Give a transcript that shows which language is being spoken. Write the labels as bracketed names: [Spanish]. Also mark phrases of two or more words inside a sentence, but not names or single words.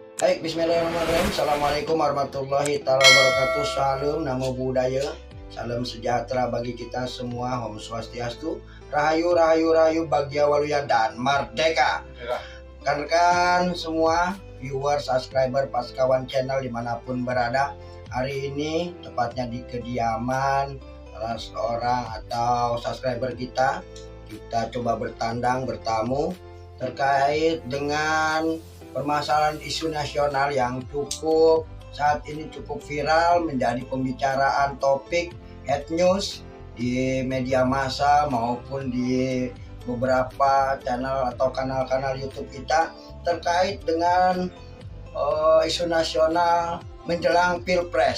[Arabic] Baik, بسم الله الرحمن الرحيم. السلام عليكم ورحمة الله وبركاته. [Pali] Salam, namo buddhaya. [Indonesian] Salam sejahtera bagi kita semua. [Balinese] Om Swastiastu. [Javanese] Rahayu, rahayu, rahayu, [Sundanese] Bagya Waluya [Indonesian] dan Merdeka. Rekan-rekan semua, viewer, subscriber, Paskawan channel dimanapun berada. Hari ini tepatnya di kediaman salah seorang atau subscriber kita. Kita coba bertamu terkait dengan permasalahan isu nasional yang saat ini cukup viral, menjadi pembicaraan topik [English] head news [Indonesian] di media massa maupun di beberapa channel atau kanal-kanal YouTube kita terkait dengan isu nasional menjelang Pilpres.